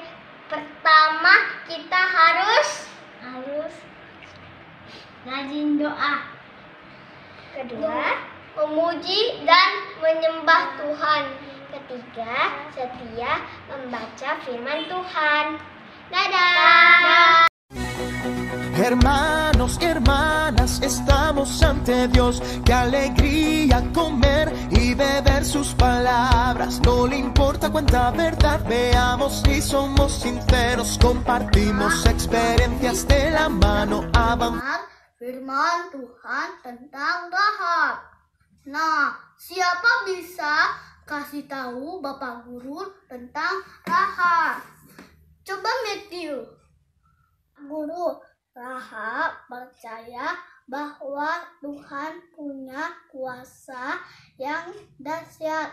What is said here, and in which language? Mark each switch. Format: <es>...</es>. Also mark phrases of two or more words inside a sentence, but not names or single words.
<id>Pertama, kita harus rajin doa. Kedua, memuji dan menyembah Tuhan. Ketiga, setia membaca firman Tuhan. Dadah!</id> <es>Hermanos y hermanas, estamos ante Dios. Qué alegría comer y beber sus palabras. No le importa cuánta verdad veamos si somos sinceros. Compartimos experiencias de la mano.</es> <id>Firman Tuhan tentang Rahab. Nah, siapa bisa kasih tahu Bapak Guru tentang Rahab? Coba Matthew. Guru, Rahab percaya bahwa Tuhan punya kuasa yang dahsyat.</id>